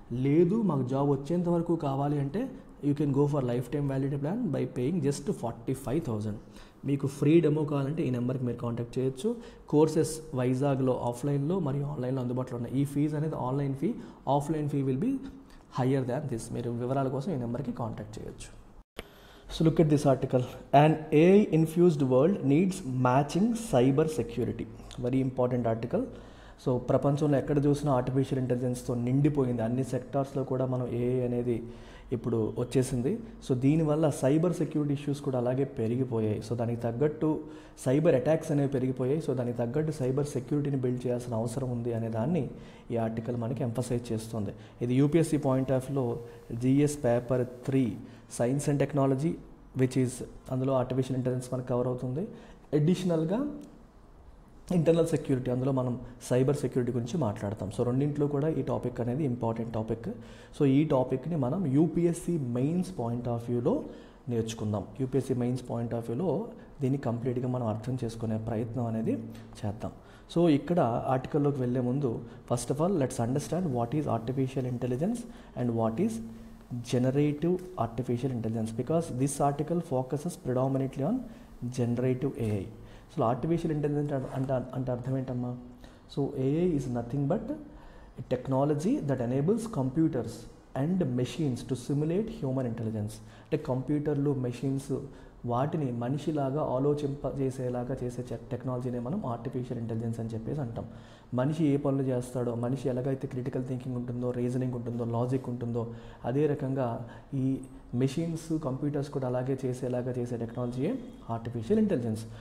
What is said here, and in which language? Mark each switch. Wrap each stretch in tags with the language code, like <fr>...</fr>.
<te>లేదు మాకు జాబ్ వచ్చేంత వరకు కావాలి అంటే</te> <en>You can go for lifetime validity plan by paying just 45,000.</en> <te>మీకు ఫ్రీ డెమో కావాలంటే ఈ నెంబర్కి మీరు కాంటాక్ట్ చేయొచ్చు. కోర్సెస్ వైజాగ్లో ఆఫ్లైన్లో మరియు ఆన్లైన్లో అందుబాటులో ఉన్నాయి. ఈ ఫీజు అనేది</te> <en>Online fee, offline fee will be higher than this.</en> <te>మీరు వివరాల కోసం ఈ నెంబర్కి కాంటాక్ట్ చేయొచ్చు.</te> <en>So look at this article. An AI infused world needs matching cyber security. Very important article.</en> <te>So ప్రపంచంలో ఎక్కడ చూసినా ఆర్టిఫిషియల్ ఇంటెలిజెన్స్తో నిండిపోయింది. అన్ని సెక్టార్స్లో కూడా మనం ఏఐ అనేది ఇప్పుడు వచ్చేసింది. సో దీనివల్ల సైబర్ సెక్యూరిటీ ఇష్యూస్ కూడా అలాగే పెరిగిపోయాయి. సో దానికి తగ్గట్టు సైబర్ అటాక్స్ అనేవి పెరిగిపోయాయి. సో దానికి తగ్గట్టు సైబర్ సెక్యూరిటీని బిల్డ్ చేయాల్సిన అవసరం ఉంది అనే దాన్ని ఈ ఆర్టికల్ మనకి ఎంఫసైజ్ చేస్తుంది. ఇది యూపీఎస్సీ పాయింట్ ఆఫ్ వ్యూలో GS paper 3 science and technology which is అందులో ఆర్టిఫిషియల్ ఇంటెలిజెన్స్ మనకు కవర్ అవుతుంది. అడిషనల్గా ఇంటర్నల్ సెక్యూరిటీ, అందులో మనం సైబర్ సెక్యూరిటీ గురించి మాట్లాడతాం. సో రెండింటిలో కూడా ఈ టాపిక్ అనేది ఇంపార్టెంట్ టాపిక్. సో ఈ టాపిక్ని మనం యూపీఎస్సీ మెయిన్స్ పాయింట్ ఆఫ్ వ్యూలో నేర్చుకుందాం. యూపీఎస్సీ మెయిన్స్ పాయింట్ ఆఫ్ వ్యూలో దీన్ని కంప్లీట్గా మనం అర్థం చేసుకునే ప్రయత్నం అనేది చేద్దాం. సో ఇక్కడ ఆర్టికల్లోకి వెళ్ళే ముందు</te> <en>First of all let's understand what is artificial intelligence and what is generative artificial intelligence, because this article focuses predominantly on generative AI.</en> <te>So artificial intelligence ante ardham entamma.</te> <en>So AI is nothing but a technology that enables computers and machines to simulate human intelligence.</en> <te>అంటే కంప్యూటర్లు, machines వాటిని మనిషిలాగా ఆలోచింపజేసేలాగా చేసే టెక్నాలజీనే మనం artificial intelligence అని చెప్పేసి అంటాం. మనిషి ఏ పనులు చేస్తాడో, మనిషి ఎలాగైతే క్రిటికల్ థింకింగ్ ఉంటుందో, రీజనింగ్ ఉంటుందో, లాజిక్ ఉంటుందో, అదే రకంగా ఈ మెషిన్స్, కంప్యూటర్స్ కూడా అలాగే చేసేలాగా చేసే టెక్నాలజీయే ఆర్టిఫిషియల్ ఇంటెలిజెన్స్.</te>